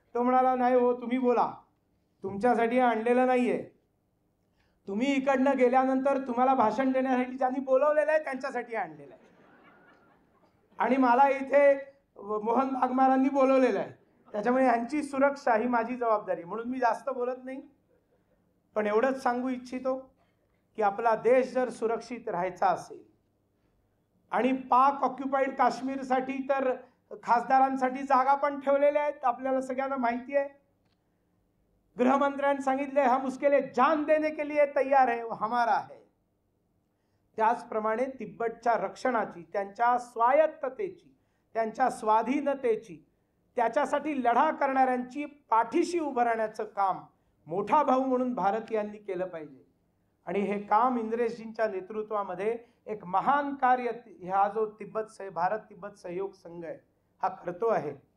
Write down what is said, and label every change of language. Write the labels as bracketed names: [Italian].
[Marathi] तो म्हणाला नाही हो तुम्ही बोला, तुमच्यासाठी आणलेलं नाहीये, तुम्ही इकडनं गेल्यानंतर तुम्हाला भाषण देण्यासाठी ज्यांनी बोलवलेलं आहे त्यांच्यासाठी आणलेलं आहे आणि मला इथे मोहन भागमारांनी बोलवलेलं आहे, त्याच्यामुळे यांची सुरक्षा ही माझी जबाबदारी, म्हणून मी जास्त बोलत नाही। पण एवढंच सांगू इच्छितो की आपला देश जर सुरक्षित राहायचा असेल आणि पाक ऑक्युपाईड काश्मीरसाठी तर खासदारांसाठी जागा पण ठेवलेल्या आहेत, आपल्याला सगळ्यांना माहिती आहे। गृहमंत्र्यांनी सांगितले [Hindi] हम उसके लिए जान देने के लिए तैयार है, वो हमारा है। [Marathi] त्याचप्रमाणे तिब्बतच्या रक्षणाची, त्यांच्या स्वायत्ततेची, त्यांच्या स्वाधीनतेची, त्याच्यासाठी लढा करणाऱ्यांची पाठीशी उभं राहण्याचं काम मोठा भाऊ म्हणून भारतीयांनी केलं पाहिजे। आणि हे काम इंद्रेशजींच्या नेतृत्वामध्ये एक महान कार्य हा जो भारत तिब्बत सहयोग संघ आहे हा करतो आहे।